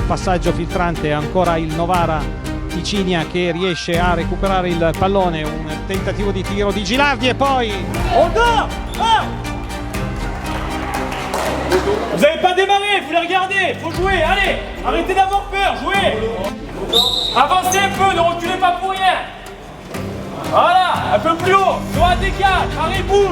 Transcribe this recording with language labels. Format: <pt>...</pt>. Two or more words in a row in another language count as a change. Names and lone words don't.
<it>passaggio filtrante, ancora il Novara Ticinia che riesce a recuperare il pallone, un tentativo di tiro di Gilardi e poi...</it> <fr>Vous n'avez pas démarré, vous les regardez, faut jouer, allez, arrêtez d'avoir peur, jouez. Avancez un peu, ne reculez pas pour rien. Voilà, un peu plus haut, droit décale, arrêt bouge.</fr>